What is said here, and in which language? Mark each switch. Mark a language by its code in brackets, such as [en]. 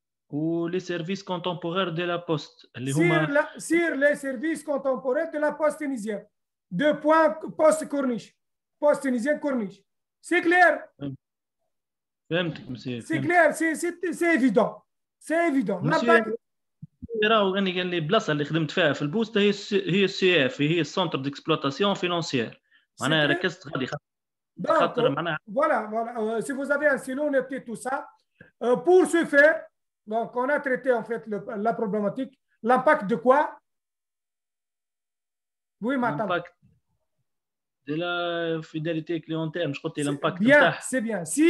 [fr] Ou les services contemporains de la Poste. Sur les services contemporains de la Poste tunisienne. 2 points, Poste Corniche. Poste tunisienne Corniche. C'est clair? [ar] فهمتك مسيو. [fr] C'est clair, c'est évident. C'est évident. [ar] راهو قال لي البلاصه اللي خدمت فيها في البوسته هي السي اف هي السنتر ديكسبلوطاسيون فينانسيير معناها ركزت غادي خاطر معناها. [fr] Voilà. Si vous avez un stylo, notez tout ça. Pour ce faire, donc on a traité en fait la problématique. L'impact de quoi? Oui, maintenant. L'impact de la fidélité clientèle. Je crois que l'impact. Bien, c'est bien.